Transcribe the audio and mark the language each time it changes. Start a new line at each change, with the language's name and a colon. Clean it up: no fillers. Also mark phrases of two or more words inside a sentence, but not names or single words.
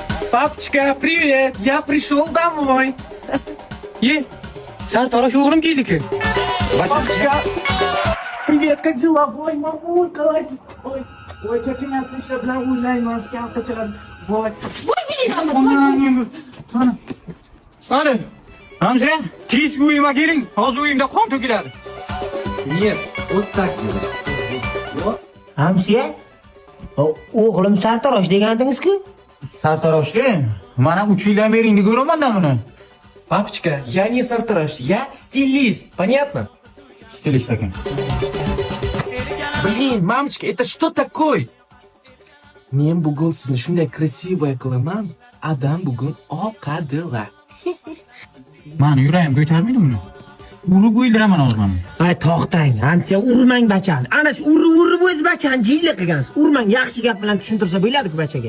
Russian: Папочка, привет! Я пришел домой.
Uzbek: Sartarosh o'g'lim keldiki.
Russian: Папочка, привет, как дела? Ой, мамулька, лазит. Ой, тетя Няня, сейчас
Uzbek: bilan o'ynayman, skalka chaladi. Voy. Qani? Hamza, tez uyima keling. Hozir uyimda qon to'kiladi.
Russian: Нет, вот так делай.
Uzbek: Hamsiya? O'g'lim sartarosh degandingiz-ku? Sartaroshga mana 3 yildan beri endi ko'raman-da buni.
Russian: Папочка, я не сартараш, я стилист, понятно?
Uzbek: Stilist ekan.
Russian: Блин, мамочка, это что такое?
Uzbek: Men bugun sizni shunday красивая qilaman, adam bugun oqadilar. Mani yuragim ko'tarmaydi buni. Urib o'ldiraman hozir mana. Ay, to'xtang. Hamsiya, urmang bachani. Ana shu urib o'z bachani jiyli qilgansiz. Urmang, yaxshi gap bilan tushuntirsa bo'ladi-ku bachaga.